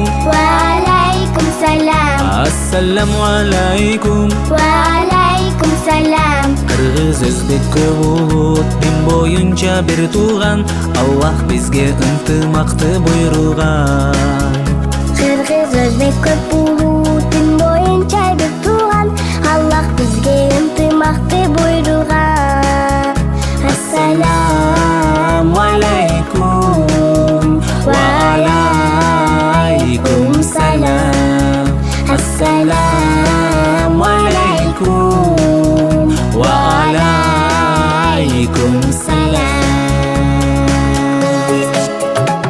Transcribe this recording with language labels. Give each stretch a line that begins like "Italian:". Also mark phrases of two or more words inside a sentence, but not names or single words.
Arabic: وعليكم السلام. السلام عليكم. وعليكم السلام.
Kyrgyz: Кыргыз өзбек көп улут дин боюнча бир тууган, Аллах бизге ынтымакты буйруган. Кыргыз өзбек көп улут дин боюнча бир тууган, Аллах бизге ынтымакты буйруган.
Arabic: السلام عليكم. وعليكم السلام. السلام عليكم. وعليكم السلام.